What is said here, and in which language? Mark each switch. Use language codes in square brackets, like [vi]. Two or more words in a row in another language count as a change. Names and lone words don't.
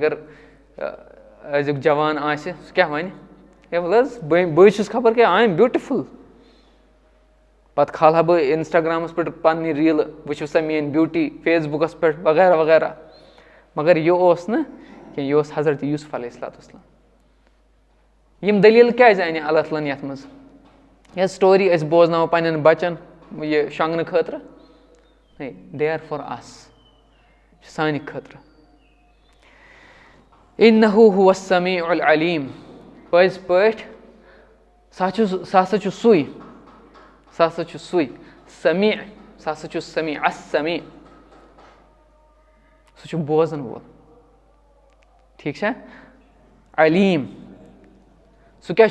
[ks] اگر أزیُک جوان آسہِ سُہ کیٛاہ وَنہِ ہے وَلہٕ حظ بٕے چھُس خبر کیٛاہ [en] I am beautiful [ks] پَتہٕ کھالہٕ ہا بہٕ اِنسٹاگرٛامَس پٮ۪ٹھ پَننہِ ریٖلہٕ وٕچھِو سا میٛٲنۍ بیوٗٹی فیس بُکَس پٮ۪ٹھ وغیرہ وغیرہ مگر یہِ اوس نہٕ کینٛہہ یہِ اوس حضرت یوٗسف [ar] علیہ الصلوۃ والسلام [ks] یِم دٔلیٖل کیٛازِ اَنہِ اللہ تعالیٰ ہن یَتھ منٛز یہِ سٹوری أسۍ بوزناوو پنٛنٮ۪ن بَچَن یہِ شۄنٛگنہٕ خٲطرٕ ہے [en] they are for us [ks] یہِ چھِ سانہِ خٲطرٕ [ar] اِنَّہُ ہُوَ السَّمیٖعُ العلیٖم [ks] پٔزۍ پٲٹھۍ سُہ ہسا چھُ سُے سمیع سُہ ہسا چھُ سمیع السمیع سُہ چھُ بوزان وول ٹھیٖک چھا علیٖم سُہ کیٛاہ